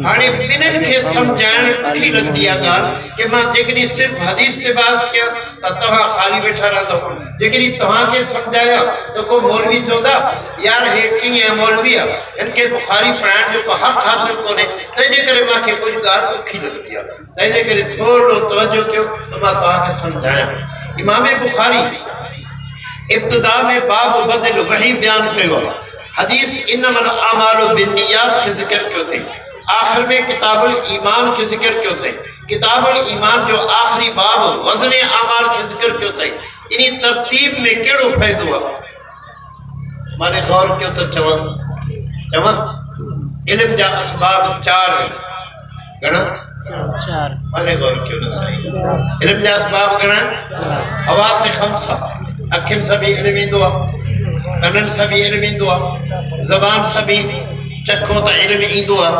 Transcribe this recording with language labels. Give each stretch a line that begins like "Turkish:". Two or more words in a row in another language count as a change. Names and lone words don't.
Sindhi: हाणे ॿिन्हिनि खे सम्झाइण ॾुखी लॻंदी आहे ॻाल्हि कि मां जेकॾहिं सिर्फ़ु हदीस ते बहस कयां त तव्हां ख़ाली वेठा रहंदव, जेकॾहिं तव्हांखे सम्झाया त को मौलवी चवंदा यार हे कीअं मौलवी आहे, हिन खे बुखारी पढ़ाइण जो को हक़ हासिल कोन्हे, तंहिंजे करे मूंखे कुझु ॻाल्हि ॾुखी लॻंदी आहे। तंहिंजे करे थोरो तवजो कयो त मां तव्हांखे सम्झायां। इमाम बुखारी इब्तिदा में बाब बदल वही बयान कयो आहे। हदीस
Arabic: إنما الأعمال بالنيات
Sindhi: के ज़िक्र कयो थे, आखिर में किताबुल ईमान के ज़िक्र कयो थे। किताबुल ईमान जो आखिरी बाब वज़न आमाल के ज़िक्र कयो थे। इन तरतीब में केड़ो फ़ायदो आहे? माने गौर कयो तो चवां इल्म जा असबाब 4 घणा 4 माने गौर कयो न साईं। इल्म जा असबाब घणा? हवा से खमसा, अखियुनि सां बि इल्मु ईंदो आहे, कननि सां बि इल्मु ईंदो आहे, ज़बान सां बि चखो त इल्मु ईंदो आहे।